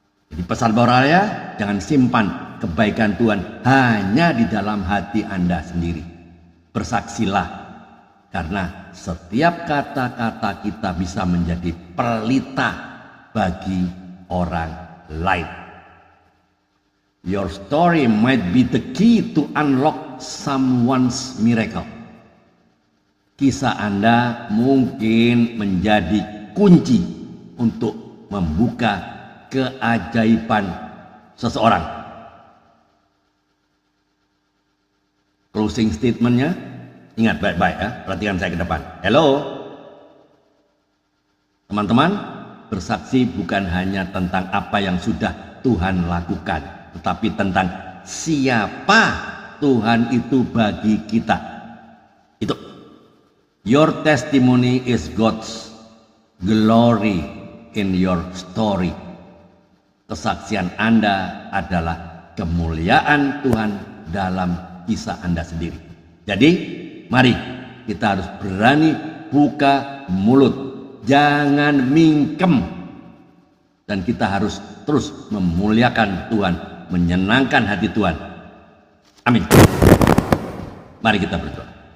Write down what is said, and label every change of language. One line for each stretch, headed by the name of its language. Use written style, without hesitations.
Indonesian: Jadi pesan moralnya, jangan simpan kebaikan Tuhan hanya di dalam hati Anda sendiri. Bersaksilah, karena setiap kata-kata kita bisa menjadi pelita bagi orang lain.
English: Your story might be the key to unlock someone's miracle.
Indonesian: Kisah Anda mungkin menjadi kunci untuk membuka keajaiban seseorang. Closing statementnya, ingat baik-baik ya, perhatikan saya ke depan. Hello, teman-teman, bersaksi bukan hanya tentang apa yang sudah Tuhan lakukan, tetapi tentang siapa Tuhan itu bagi kita. Itu,
English: your testimony is God's glory in your story.
Indonesian: Kesaksian Anda adalah kemuliaan Tuhan dalam kisah Anda sendiri. Jadi, mari kita harus berani buka mulut, jangan mingkem, dan kita harus terus memuliakan Tuhan, menyenangkan hati Tuhan. Amin. Mari kita berdoa.